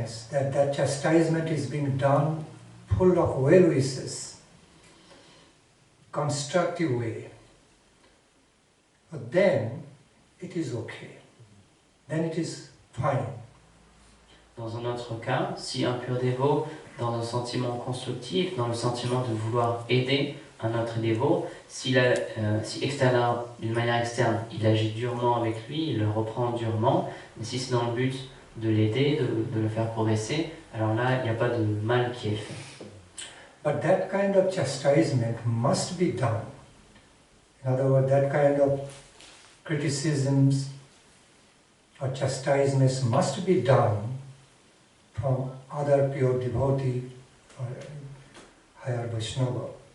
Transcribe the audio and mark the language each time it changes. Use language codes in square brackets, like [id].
[en] that chastisement is being done full of well-wishes, constructive way, but then it is okay, then it is fine. [fr] Dans un autre cas, si un pur dévot, dans un sentiment constructif, dans le sentiment de vouloir aider un autre dévot, si d'une manière externe, il agit durement avec lui, il le reprend durement, mais si c'est dans le but de l'aider, de le faire progresser, alors là, il n'y a pas de mal qui est fait. [en] But that kind of chastisement must be done. In other words, that kind of criticisms or chastisements must be done from other pure devotee or higher Vaishnava.